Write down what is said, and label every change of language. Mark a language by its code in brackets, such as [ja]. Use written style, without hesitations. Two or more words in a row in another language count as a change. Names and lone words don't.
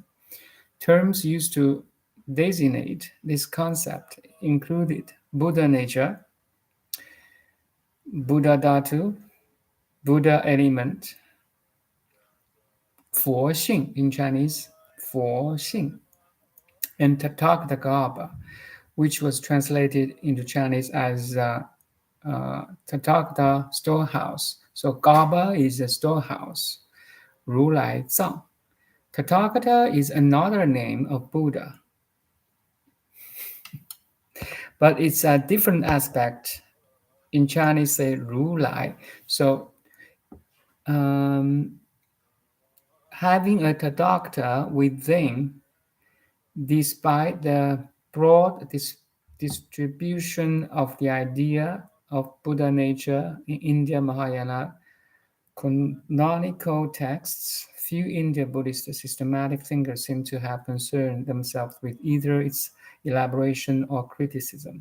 [en] Terms used to designate this concept included Buddha nature, Buddha dhatu, Buddha element, 佛性 in Chinese, 佛性, and Tathāgatagarbha, which was translated into Chinese as Tathāgata storehouse. So Garbha is a storehouse. Ālāyavijñāna. Tathāgata is another name of Buddha, but it's a different aspect. In Chinese, say 如来. So having a Tathāgata within, despite the broad distribution of the idea of Buddha nature in India Mahayana canonical texts, few Indian Buddhist systematic thinkers seem to have concerned themselves with either its elaboration or criticism.